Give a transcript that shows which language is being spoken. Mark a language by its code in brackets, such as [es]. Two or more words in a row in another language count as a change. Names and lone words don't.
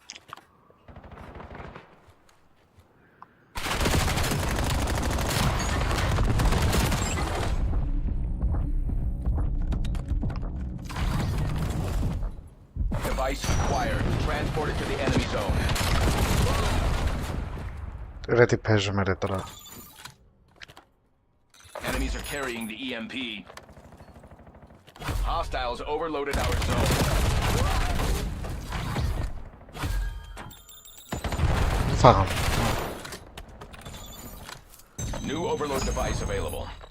[en] Device acquired. Transported to the enemy zone. [el] Ρε τι παίζουμε ρε τώρα. [en] Enemies are carrying the EMP. Hostiles overloaded our zone. [el] Φάγαμε. [en] New overload device available.